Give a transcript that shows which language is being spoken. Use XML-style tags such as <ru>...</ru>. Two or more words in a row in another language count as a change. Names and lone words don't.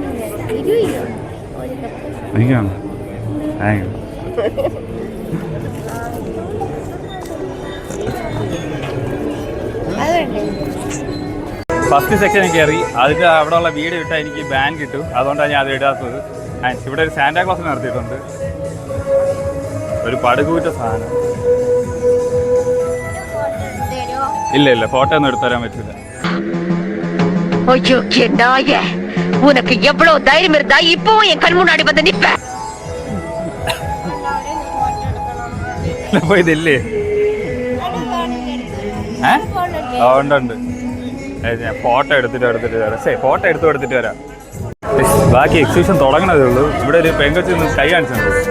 <en>first section</en> <ml>കയറി. അതിൻ്റെ അവിടെ ഉള്ള വീഡിയോ ഇട്ടാൽ എനിക്ക് ബാൻ കിട്ടും, അതുകൊണ്ടാണ് ഞാൻ അത് ഇടാത്തത്. ഇവിടെ ഒരു സാന്റാക്ലോസ് നടത്തിയിട്ടുണ്ട്, ഒരു പടുകൂറ്റ സാധനം. ഇല്ല, ഫോട്ടോ ഒന്നും എടുത്തു തരാൻ പറ്റില്ല.</ml> <ta>உனக்கு எவ்வளவு தைரியம் இருந்தா இப்போ என் கண் முன்னாடி வந்து நிப்ப.</ta> <ml>ഇതില്ലേ? ഉണ്ട്. ഞാൻ ഫോട്ടോ എടുത്തിട്ട് വരാം. ബാക്കി എക്സിബിഷൻ തുടങ്ങണതേ ഉള്ളൂ. ഇവിടെ ഒരു പെങ്കൊച്ചി കൈ കാണിച്ചിട്ടുണ്ട്.</ml>